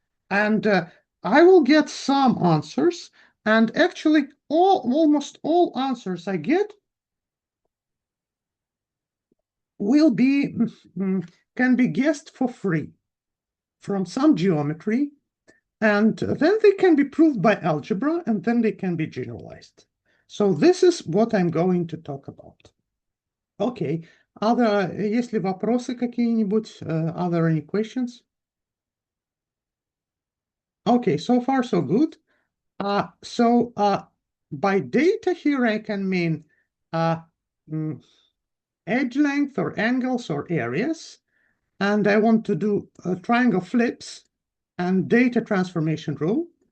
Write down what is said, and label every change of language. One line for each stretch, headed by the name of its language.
English: And I will get some answers. And actually, almost all answers I get will be can be guessed for free from some geometry, and then they can be proved by algebra, and then they can be generalized. So this is what I'm going to talk about.
Russian: Okay, есть ли вопросы какие-нибудь?
English: Are there any questions? Okay, so far so good. By data here I can mean edge length or angles or areas, and I want to do triangle flips and data transformation rule.